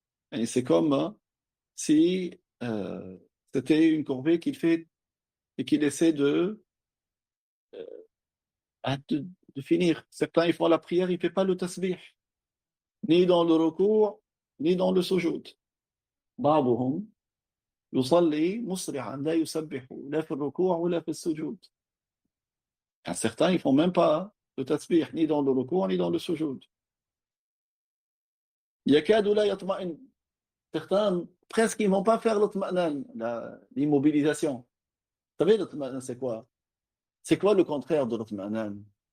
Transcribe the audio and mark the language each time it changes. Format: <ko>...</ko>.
<fr>Et c'est comme si c'était une corvée qu'il fait et qu'il essaie de finir. Certains, ils font la prière, ils ne font pas le tasbih, ni dans le recours, ni dans le sujoud.</fr> <ar>بعضهم يصلي مسرعا لا يسبح لا في الركوع ولا في السجود.</ar> <fr>Certains, ils ne font même pas le tasbih, ni dans le recours, ni dans le sujoud.</fr> <ar>يكاد لا يطمئن.</ar> <fr>Certains, presque, ils ne vont pas faire l'immobilisation. Vous savez, l'itma'nan, c'est quoi? C'est quoi le contraire de l'itma'nan?</fr>